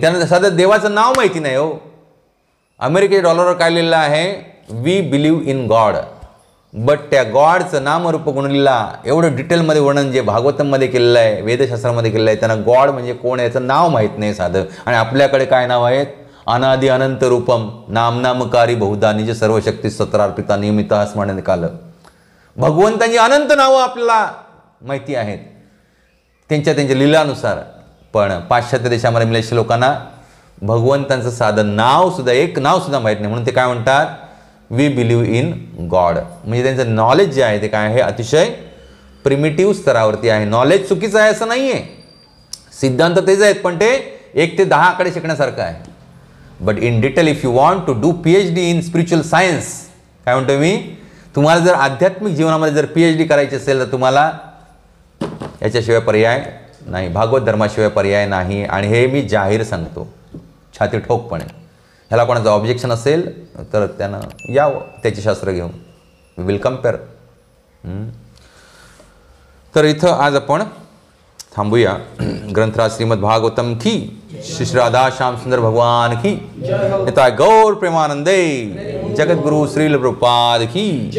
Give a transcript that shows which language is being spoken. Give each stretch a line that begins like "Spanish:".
Marathi: त्यांना साधं देवाचं नाव माहिती नाही. हो, अमेरिकेच्या डॉलरवर काय लिहिलं आहे?
English: We believe in God.
Marathi: But त्या गॉडचं नामरूप गुणलीला एवढं डिटेलमध्ये वर्णन जे भागवतमध्ये केलेलं आहे, वेदशास्त्रामध्ये केलेलं आहे, त्यांना गॉड म्हणजे कोण याचं नाव माहीत नाही साधं. आणि आपल्याकडे काय नाव आहेत?
Sanskrit: अनादि अनंत रूपम नामनामकारी बहुधा निज सर्वशक्ती सत्रार्पिता नियमित स्मरण काल.
Marathi: भगवंतांची अनंत नावं आपल्याला माहिती आहेत त्यांच्या लीलानुसार. पण पाश्चात्य देशामध्ये मिलेश लोकांना भगवंतांचं साधं नावसुद्धा, एक नावसुद्धा माहीत नाही. म्हणून ते काय म्हणतात?
English: We believe in God.
Marathi: म्हणजे त्यांचं नॉलेज जे आहे ते काय आहे? अतिशय प्रिमिटिव्ह स्तरावरती आहे. नॉलेज चुकीचं आहे असं नाही आहे, सिद्धांत तेच आहेत, पण ते 1 ते 10 आकडे शिकण्यासारखं आहे.
English: but in detail if you want to do PhD in spiritual science,
Marathi: काय म्हणतो मी, तुम्हाला जर आध्यात्मिक जीवनामध्ये जर PhD करायची असेल तर तुम्हाला याच्याशिवाय पर्याय नाही, भागवत धर्माशिवाय पर्याय नाही. आणि हे मी जाहीर सांगतो छाती ठोकपणे. ह्याला कोणाचं ऑब्जेक्शन असेल तर त्यानं यावं त्याचे शास्त्र घेऊन,
English: Will compare.
Marathi: तर इथं आज आपण थांबूया.
Hindi: ग्रंथराज श्रीमद भागवतम की श्री राधा श्याम सुंदर भगवान की निताय गौर प्रेमानंदे. जगद्गुरु श्रील प्रभुपाद की.